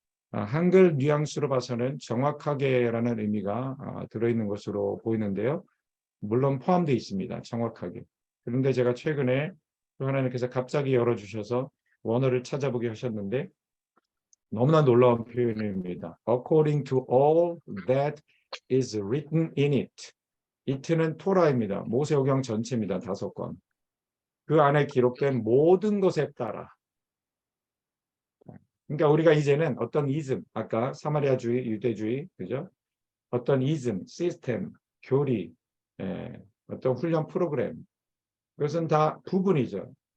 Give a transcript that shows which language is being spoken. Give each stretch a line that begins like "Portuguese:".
Korean: 한글 뉘앙스로 봐서는 정확하게라는 의미가 들어있는 것으로 보이는데요. 물론 포함되어 있습니다. 정확하게. 그런데 제가 최근에 하나님께서 갑자기 열어주셔서 원어를 찾아보게 하셨는데 너무나 놀라운 표현입니다.
English: According to all that is written in it.
Korean: it는 토라입니다. 모세오경 전체입니다. 5권. 그 안에 기록된 모든 것에 따라. 그러니까 우리가 이제는 어떤 이즘, 아까 사마리아주의, 유대주의, 그죠? 어떤 이즘, 시스템, 교리, 어떤 훈련 프로그램, 그것은 다 부분이죠.